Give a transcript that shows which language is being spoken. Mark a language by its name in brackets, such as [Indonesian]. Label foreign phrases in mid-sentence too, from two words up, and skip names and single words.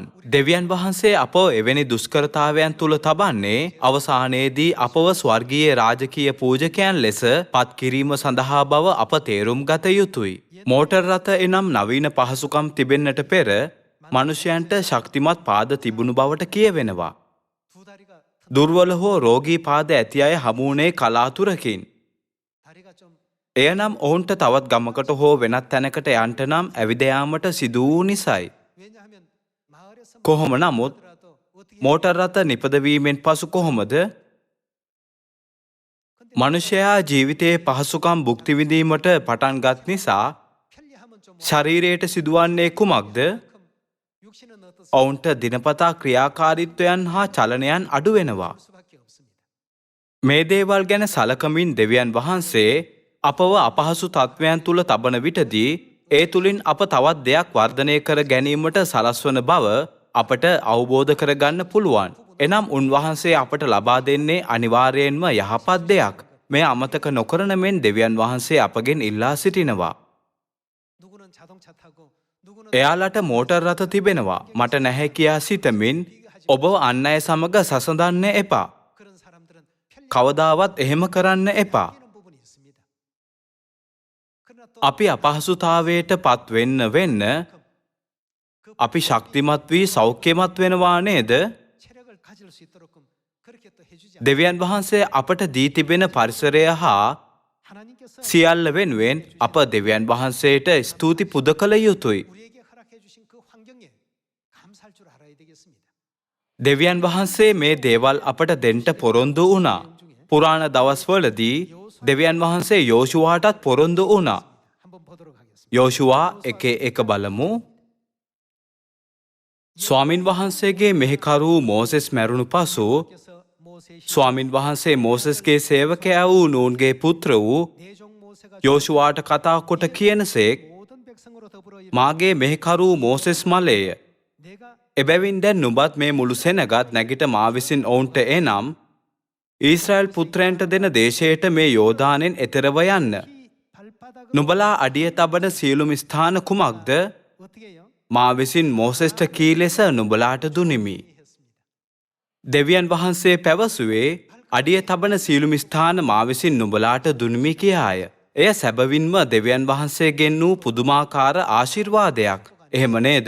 [Sinhala] දෙවියන් වහන්සේ අපව එවැනි දුෂ්කරතාවයන් තුල තබන්නේ අවසානයේදී අපව ස්වර්ගීය රාජකීය පූජකයන් ලෙස පත් කිරීම සඳහා බව අප තේරුම් ගත යුතුයි. මෝටර් රථ එනම් නවීන පහසුකම් තිබෙන්නට පෙර මනුෂ්‍යයන්ට ශක්තිමත් පාද තිබුණු බවට කියවෙනවා. [Korean] 두 다리가 [Sinhala] දුර්වල හෝ රෝගී පාද ඇති අය හමුුණේ කලාතුරකින්. [Korean] 다리가 좀 [Sinhala] එයනම් ඔවුන්ට තවත් ගමකට හෝ වෙනත් තැනකට යන්ට නම් ඇවිද යාමට සිදු වූ නිසයි. [Korean] 왜냐하면 마을에서 [Sinhala] කොහොම නමුත් [Korean] 하더라도 어떻게 [Sinhala] මෝටර් රථ නිපදවීමෙන් පසු කොහොමද මනුෂ්‍යයා ජීවිතයේ පහසුකම් භුක්ති විඳීමට පටන්ගත් නිසා [Korean] 편리하면 좀 [Sinhala] ශරීරයට සිදුවන්නේ කුමක්ද? [Korean] 육신은 어떻습니까? [Sinhala] ඔවුන්ට දිනපතා ක්‍රියාකාරීත්වයන් හා චලනයන් අඩු වෙනවා. [Korean] 수밖에 없습니다. [Sinhala] මේ දේවල් ගැන සලකමින් දෙවියන් වහන්සේ අපව අපහසු තත්ත්වයන් තුල තබන විටදී ඒ තුලින් අප තවත් දෙයක් වර්ධනය කර ගැනීමට සලස්වන බව අපට අවබෝධ කරගන්න පුළුවන්. එනම් උන්වහන්සේ අපට ලබා දෙන්නේ අනිවාර්යයෙන්ම යහපත් දෙයක්. මේ අමතක නොකරන මෙන් දෙවියන් වහන්සේ අපගෙන් ඉල්ලා සිටිනවා. [Korean] 누구는 자동차 타고 누구는 [Sinhala] එයාලට මෝටර් රථ තිබෙනවා. මට නැහැ කියා සිතමින් ඔබ අන් අය සමග සසඳන්න එපා. [Korean] 그런 사람들은 편리한 [Sinhala] කවදාවත් එහෙම කරන්න එපා. [Korean] 부분이 있습니다. 그러나 또 [Sinhala] අපි අපහසුතාවයට පත් වෙන්න [Korean] 그 [Sinhala] අපි ශක්තිමත් වී සෞඛ්‍යමත් වෙනවා නේද? [Korean] 체력을 가질 수 있도록 그렇게 또 해주지 [Sinhala] දෙවියන් වහන්සේ අපට දී තිබෙන පරිසරය හා [Korean] 하나님께서 [Sinhala] සියල්ල වෙනුවෙන් අප දෙවියන් වහන්සේට ස්තුති පුද කළ යුතුයි. [Korean] 우리에게 허락해 주신 그 환경에 감사할 줄 알아야 되겠습니다. [Sinhala] දෙවියන් වහන්සේ මේ දේවල් අපට දෙන්න පොරොන්දු වුණා. පුරාණ දවස්වලදී දෙවියන් වහන්සේ යෝෂුවාටත් පොරොන්දු වුණා. [Korean] 한번 보도록 하겠습니다. [Sinhala] යෝෂුවා 1:1 බලමු. ස්වාමින් වහන්සේගේ මෙහෙකරු මෝසෙස් මැරුණු පසු [Korean] 그래서 모세의 [Sinhala] ස්වාමින් වහන්සේ මෝසෙස්ගේ සේවකයා වූ නූන්ගේ පුත්‍ර වූ [Korean] 내종 모세가 [Sinhala] යෝෂුවාට කතා කොට කියනසේක් [Korean] 모든 백성으로 더불어 [Sinhala] මාගේ මෙහෙකරු මෝසෙස් මලේය. [Korean] 내가 [Sinhala] එබැවින් දැන් නුඹත් මේ මුළු සෙනගත් නැගිට මා විසින් ඔවුන්ට එනම් ඊශ්‍රායල් පුත්‍රයන්ට දෙන දේශයට මේ යෝදානෙන් එතරව යන්න. [Korean] 이 발바닥으로 [Sinhala] නුඹලා අඩිය තබන සියලුම ස්ථාන කුමක්ද? [Korean] 어떻게 해요? [Sinhala] මා විසින් මෝසෙස්ට කී ලෙස නුඹලාට දුනිමි. [Korean] 했습니다. [Sinhala] දෙවියන් වහන්සේ පැවසුවේ අඩිය තබන සියලුම ස්ථාන මා විසින් නුඹලාට දුනිමි කියාය. එය සැබවින්ම දෙවියන් වහන්සේගෙන් වූ පුදුමාකාර ආශිර්වාදයක්. එහෙම නේද?